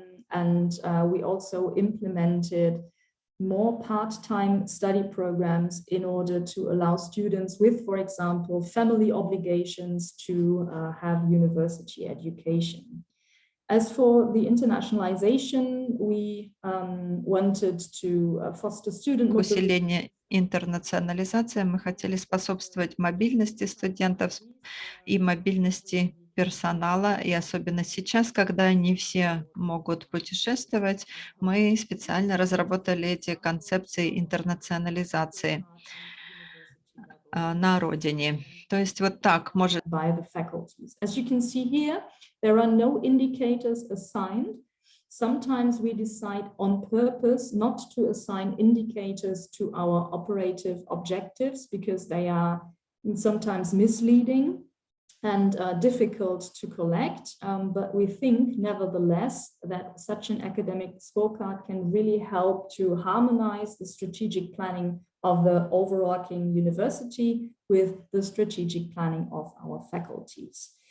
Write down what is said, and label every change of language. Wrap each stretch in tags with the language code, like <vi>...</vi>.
<en>And we also implemented more part-time study programs in order to allow students with, for example, family obligations to have university education. As for the internationalization, we wanted to foster student</en> <ru>Усиление интернационализации. Мы хотели способствовать мобильности студентов и мобильности персонала, и особенно сейчас, когда не все могут путешествовать, мы специально разработали эти концепции интернационализации на родине. То есть вот так может.</ru> <en>By the faculties. As you can see here, there are no indicators assigned. Sometimes we decide on purpose not to assign indicators to our operative objectives because they are sometimes misleading and difficult to collect, but we think nevertheless that such an academic scorecard can really help to harmonize the strategic planning of the overarching university with the strategic planning of our faculties.</en>